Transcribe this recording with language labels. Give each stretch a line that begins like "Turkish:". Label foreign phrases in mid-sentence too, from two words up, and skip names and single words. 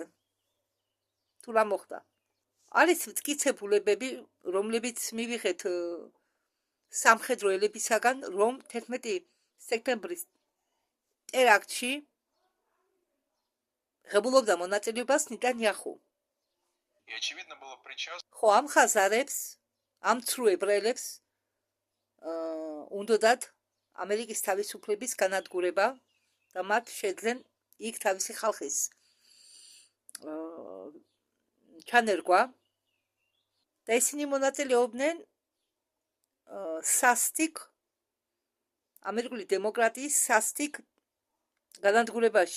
Georgian: თუ რა მოხდა? არის მტკიცებულებები, რომლებიც მივიღეთ სამხედრო ელებისაგან, რომ 11 სექტემბრის ტერაქტში ღებულობდა მონაწილეობას ნეტანიაჰუ.
Russian: И очевидно было причастно.
Georgian: ხო, ამ ხაზარებს, ამ ცრუ ებრაელებს უნდათ ამერიკის თავისუფლების განადგურება და მათ შეძლენ იქ თავისი ხალხის ჩანერგვა და ისინი მონაწილეობდნენ სასტიკ ამერიკული დემოკრატიის სასტიკ განადგურებაში.